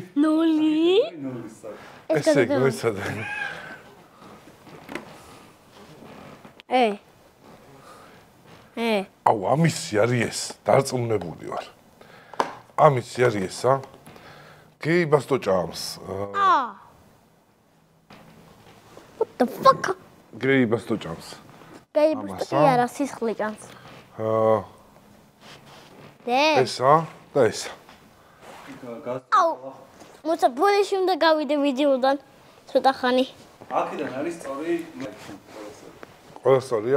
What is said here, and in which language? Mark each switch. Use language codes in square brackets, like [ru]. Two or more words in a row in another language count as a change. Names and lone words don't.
[ka] 0? 0 სწორი. ესე გვეცადე. აუ, ამისი არის ეს, დარწმუნებული ვარ. ამისი არის ესა. გეიბას თო ჭამს. [en] What the fuck? [ka] გეიბას თო ჭამს. გეიბას კი არა, სისხლი ჭამს. ესა და ესა. აუ. მოცა ბოლოში უნდა გავიდე ვიდეოდან. ცოტა ხანი. აქედან არის სწორი. ყველა სწორია?